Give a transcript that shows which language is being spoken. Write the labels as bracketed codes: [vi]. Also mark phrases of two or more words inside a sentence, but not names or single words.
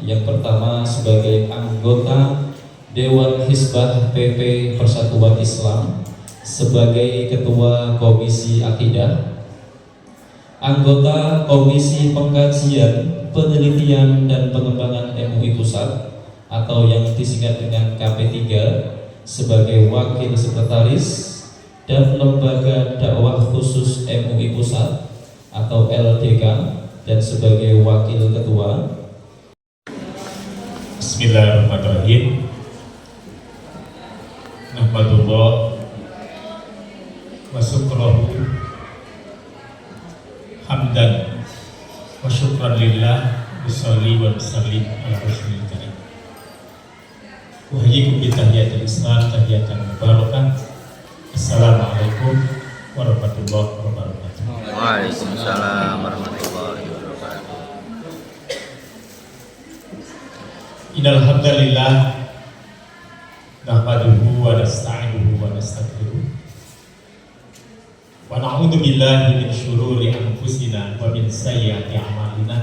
[id] Yang pertama sebagai anggota Dewan Hizbah PP Persatuan Islam, sebagai Ketua Komisi Akidah, anggota Komisi Pengkajian, Penelitian dan Pengembangan MUI Pusat atau yang disingkat dengan KP3, sebagai Wakil Sekretaris, dan Lembaga Dakwah Khusus MUI Pusat atau LDK, dan sebagai Wakil Ketua. [ar] بسم الله الرحمن الرحيم. نحمد الله ونشكره حمدا وشكرا لله ونصلي ونسلم على الرسول الكريم. وحياكم بتحية الإسلام تحية مباركة. السلام عليكم ورحمة الله وبركاته. وعليكم السلام ورحمة الله وبركاته. إن الحمد لله نحمده ونستعينه ونستغفره ونعوذ بالله من شرور أنفسنا ومن سيئات أعمالنا.